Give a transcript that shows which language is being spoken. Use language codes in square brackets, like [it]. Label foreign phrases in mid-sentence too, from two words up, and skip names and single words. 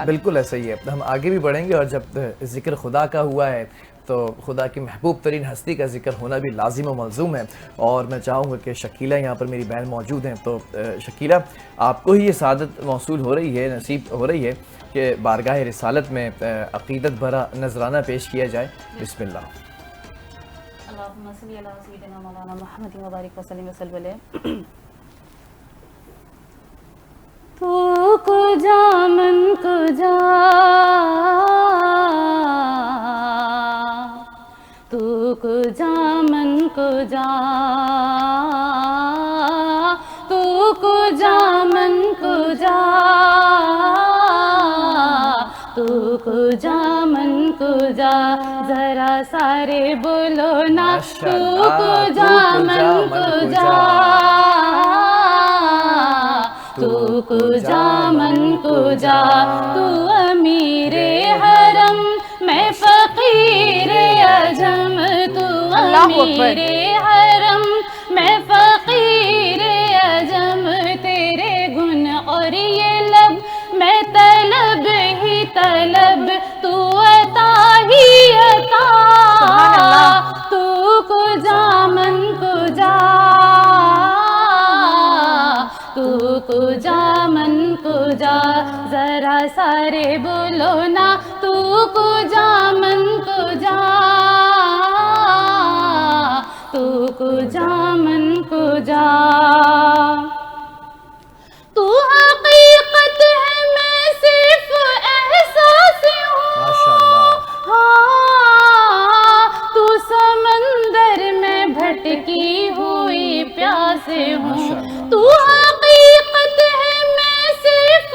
[ur] بالکل ایسا ہی ہے، ہم آگے بھی بڑھیں گے اور جب ذکر خدا کا ہوا ہے تو خدا کی محبوب ترین ہستی کا ذکر ہونا بھی لازم و ملزوم ہے، اور میں چاہوں گا کہ شکیلہ یہاں پر میری بہن موجود ہیں، تو شکیلہ آپ کو ہی یہ سعادت موصول ہو رہی ہے، نصیب ہو رہی ہے کہ بارگاہ رسالت میں عقیدت بھرا نذرانہ پیش کیا جائے۔ [ar] بسم اللہ۔ اللہم صلی علی سیدنا مولانا محمد وبارک وسلم وسلم علیہ۔ [fa] تو کجا من کجا، تو کجا من کجا، تو کجا من کجا، تو کجا من کجا، [ur] ذرا سارے بولو نا، [fa] تو کجا من کجا، تو کجا من کجا، [ur] تو امیر حرم میں فقیر عجم، تو امیر حرم میں فقیر عجم، تیرے گن اور یہ لب میں طلب ہی طلب، تو عطا ہی عطا، [fa] تو کجا من کجا، تو کجا من کجا، [ur] ذرا سارے بولو نا، [fa] تو کجا من کجا، تو کجا من کجا، [ur] تو حقیقت ہے میں صرف احساس ہوں، ہاں تو سمندر میں بھٹکی ہوئی پیاس ہوں، تو حقیقت ہے میں صرف